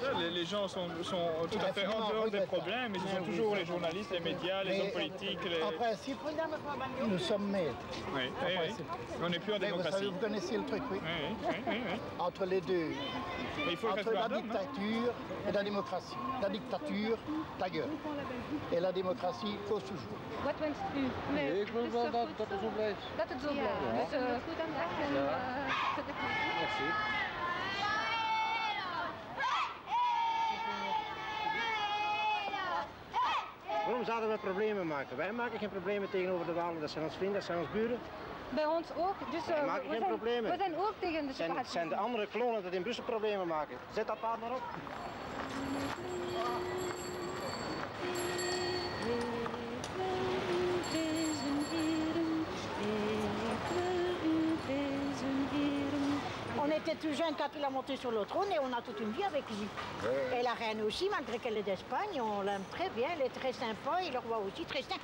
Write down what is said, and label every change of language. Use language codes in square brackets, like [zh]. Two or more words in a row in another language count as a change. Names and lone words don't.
[fr] Les gens sont tout à fait en dehors des problèmes, mais ce sont toujours les journalistes, les médias, les hommes politiques. En principe, nous sommes maîtres. Oui, on n'est plus en démocratie. Vous connaissez le truc, oui? Oui. Entre les deux. Il faut Entre la dictature et la démocratie. La dictature, ta gueule. Et la démocratie, cause toujours. [nl] Wat wenst u? Nee, ik wil wel dat het zo blijft. Dat het zo blijft. Dus goed aan dag en zet ik Merci. Waarom zouden we problemen maken? Wij maken geen problemen tegenover de Walen. Dat zijn ons vrienden, dat zijn ons buren. Bij ons ook. Dus Wij maken geen problemen. we zijn ook tegen de separatie. Het zijn de andere klonen die in Brussel problemen maken. Zet dat paard maar op. [fr] On était tout jeune quand il a monté sur le trône et on a toute une vie avec lui. Et la reine aussi, malgré qu'elle est d'Espagne, on l'aime très bien, elle est très sympa et le roi aussi très simple.